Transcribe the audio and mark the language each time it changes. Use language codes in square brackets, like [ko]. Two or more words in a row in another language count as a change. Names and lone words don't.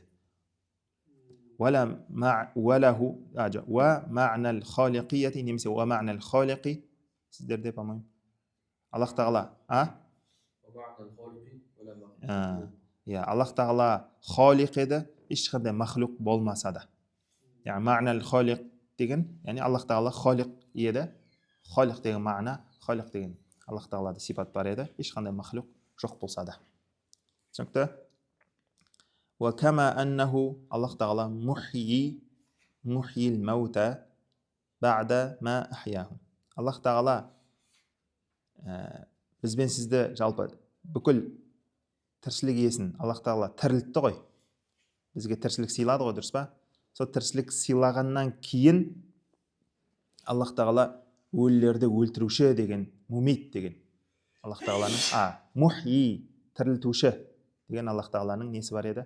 [ar] وله ومعنى الخالقية, [kk] немесе [ar] ومعنى الخالق, [kk] сіздерде, по-моему, Аллах тағала Аллах тағала халиқ еді, ешқандай махлуқ болмаса да. Яғни [ar] معنى الخالق [kk] деген, яғни Аллах тағала халиқ еді. Халиқ деген мағына, халиқ деген Аллах тағалада сипат бар еді, ешқандай махлуқ жоқ болса да. Түсінікті? [ar] وكما أنه، الله تعالى محيي الموتى بعد ما أحياهم. [kk] Аллах тағала бізбен сізді жалпы бүкіл тіршілік иесін Аллах тағала тірілтті ғой. Бізге тіршілік сыйлады ғой, дұрыс па? Сол тіршілік сыйлағаннан кейін Аллах тағала өлілерді өлтіруші деген, мумит деген Аллах тағаланың, мухи, тірілтуші деген Аллах тағаланың несі бар еді?